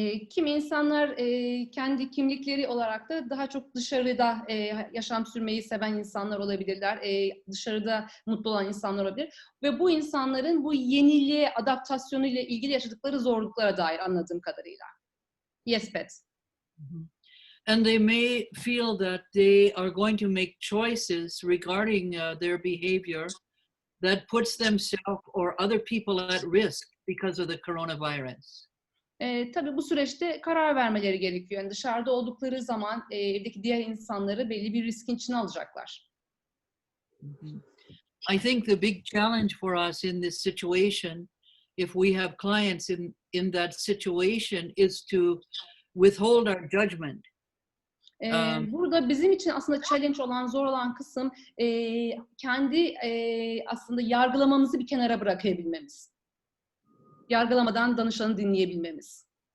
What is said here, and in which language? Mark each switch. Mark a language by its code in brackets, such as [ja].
[tr] Kimi insanlar kendi kimlikleri olarak da daha çok dışarıda yaşam sürmeyi seven insanlar olabilirler. Dışarıda mutlu olan insanlar olabilir. Ve bu insanların bu yeniliğe adaptasyonu ile ilgili yaşadıkları zorluklara dair anladığım kadarıyla. [en] Yes, Pat. And they may feel that they are going to make choices regarding their behavior that puts themselves or other people at risk because of the coronavirus. [tr] Tabii bu süreçte karar vermeleri gerekiyor. Yani dışarıda oldukları zaman evdeki diğer insanları belli bir riskin içine alacaklar. [en] I think the big challenge for us in this situation, if we have clients in that situation, is to withhold our judgment. [tr] Burada bizim için aslında challenge olan, zor olan kısım kendi aslında yargılamamızı bir kenara bırakabilmemiz. Yargılamadan danışanı dinleyebilmemiz.